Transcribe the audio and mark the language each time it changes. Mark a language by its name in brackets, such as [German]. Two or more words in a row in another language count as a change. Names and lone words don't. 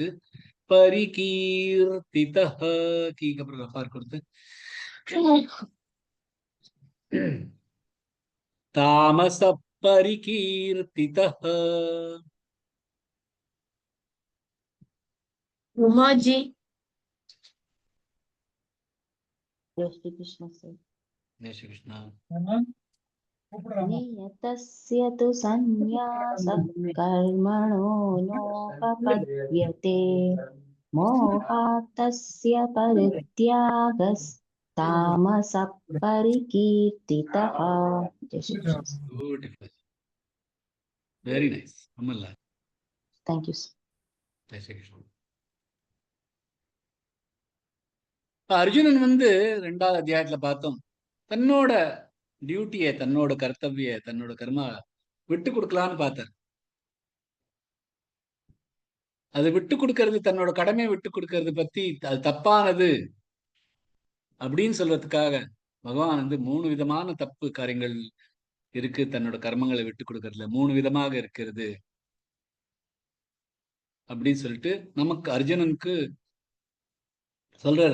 [Sanskrit] பரிகீர்த்திதஹ. [Tamil] கீக்கு அப்புறம் ரஃபார் கொடுத்து [Sanskrit] तामसः परिकीर्तितः. [Tamil] உமாஜி. [Hindi] जय श्री कृष्ण सर। जय श्री कृष्णा. [Sanskrit] नियतस्य तु सन्न्यासः कर्मणो नोपपद्यते मोहात् तस्य परित्यागस्तामसः परिकीर्तितः। [Hindi] जय श्री कृष्ण। [English] Beautiful. Very nice. Amala. Thank you sir. [Hindi] जय श्री कृष्णा. [Tamil] அர்ஜுனன் 2வது அத்தியாயத்துல பார்த்தோம், தன்னோட டியூட்டியை, தன்னோட கர்த்தவிய, தன்னோட கர்மா விட்டு கொடுக்கலான்னு பார்த்தார். அது விட்டு கொடுக்கறது, தன்னோட கடமையை விட்டு கொடுக்கறது பத்தி அது தப்பானது அப்படின்னு சொல்றதுக்காக பகவான் 3 விதமான தப்பு காரியங்கள் இருக்கு தன்னோட கர்மங்களை விட்டு கொடுக்கறதுல, 3 விதமாக இருக்கிறது அப்படின்னு சொல்லிட்டு நமக்கு அர்ஜுனனுக்கு சொல்றாரு.